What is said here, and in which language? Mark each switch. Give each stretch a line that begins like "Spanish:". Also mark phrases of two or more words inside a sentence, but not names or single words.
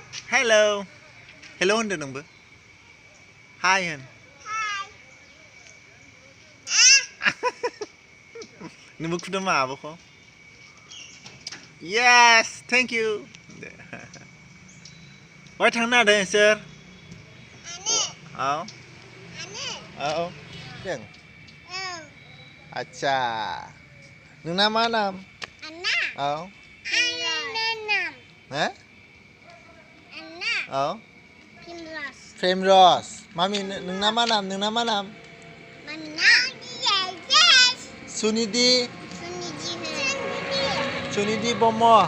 English: Hello Hello
Bodo: होनदो नोंबो Hi होन नोंबो खुदुमा आब'खौ
English: Yes thank you
Bodo: बहाय थांनो नागिरदों नोंसोर औ औ दों आच्छा नोंना मा नाम औ हो औ प्रेमरस मामि नोंना मा नाम सुनिधि ब्रह्म